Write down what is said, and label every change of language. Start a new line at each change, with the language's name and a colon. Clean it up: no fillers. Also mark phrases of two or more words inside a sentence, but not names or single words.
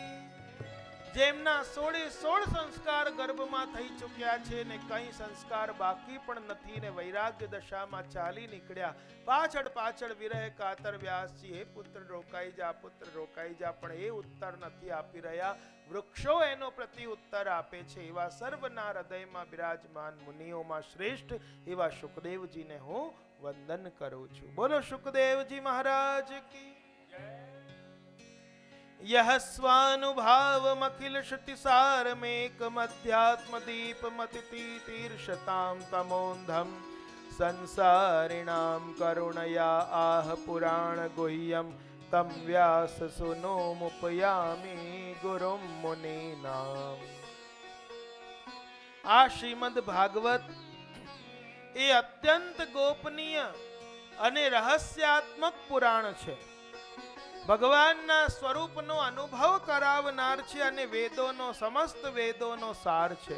Gujarati: જેમના 16 સંસ્કાર ગર્ભમાં થઈ ચૂક્યા છે ને કઈ સંસ્કાર બાકી પણ નથી ને વૈરાગ્ય દશામાં ચાલી નીકળ્યા, પાછળ વિરહ કાતર વ્યાસજી હે પુત્ર રોકાઈ જા, પુત્ર રોકાઈ જા, પણ એ ઉત્તર નથી આપી રહ્યા, વૃક્ષો એનો પ્રતિ ઉત્તર આપે છે। એવા સર્વના હૃદયમાં બિરાજમાન મુનિઓમાં શ્રેષ્ઠ એવા સુખદેવજીને હું વંદન કરું છું। બોલો સુખદેવજી મહારાજ કી જય।
Sanskrit: यह स्वानुभावमखिल श्रुतिसारमेकमध्यात्मदीपमतितीर्षतां तमोन्धं संसारिणां करुणया आह पुराण गुह्यं तं व्यास सुनोमुपयामि गुरुं मुनीनाम्।
Gujarati: આ શ્રીમદ ભાગવત એ અત્યંત ગોપનીય અને રહસ્યાત્મક પુરાણ છે। ભગવાનના સ્વરૂપનો અનુભવ કરાવનાર છે અને વેદોનો સમસ્ત વેદોનો સાર છે।